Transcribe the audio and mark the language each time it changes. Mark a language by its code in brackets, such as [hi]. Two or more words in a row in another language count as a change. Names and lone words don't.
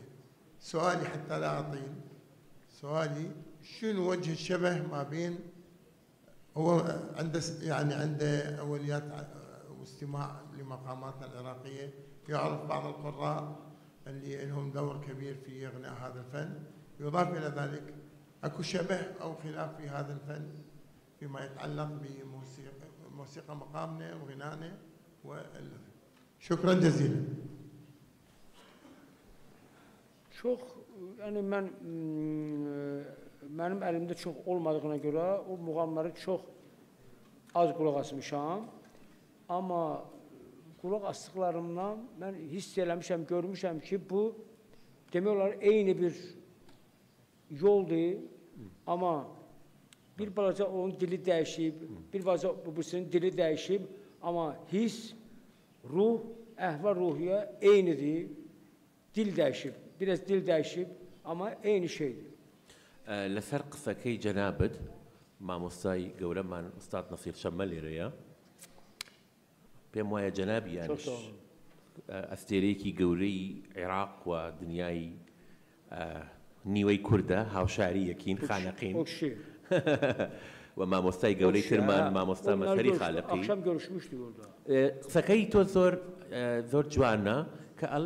[ar] سؤالي حتى لا أطيل، سؤالي شنو وجه الشبه ما بين هو عنده أوليات واستماع لمقاماتنا العراقية، يعرف بعض القراء اللي لهم دور كبير في إغناء هذا الفن، يضاف إلى ذلك أكو شبه أو خلاف في هذا الفن فيما يتعلق بموسيقى مقامنا وغنائنا شكرا جزيلا. [az] Çox, yəni mənim əlimdə çox olmadığına görə o muğamları çox az qulaq asmışam. Amma qulaq asdıqlarımdan mən hiss eləmişəm, görmüşəm ki, bu demək olar eyni bir yoldur, amma bir balaca onun dili dəyişib, bir balaca birisinin dili dəyişib, amma hiss, ruh, əhval-ruhiyyə eynidir, dil dəyişib, biraz dil dəyişib, amma eyni şeydir. [ckb] لەسەر قسەکەی جەنابەت مامۆستای گەورەمان ئوستاد نەسیر شەممە لێرەیە پێم وایە جەنابیان ئەستێرەیەکی گەورەی عێراق و دنیای نیوەی کوردە هاوشاری یەکین خانەقین و مامۆستای گەورەی ترمان مامۆستا مەسەری خالقی قسەکەی تۆ زۆر جوانە کە ئەڵێ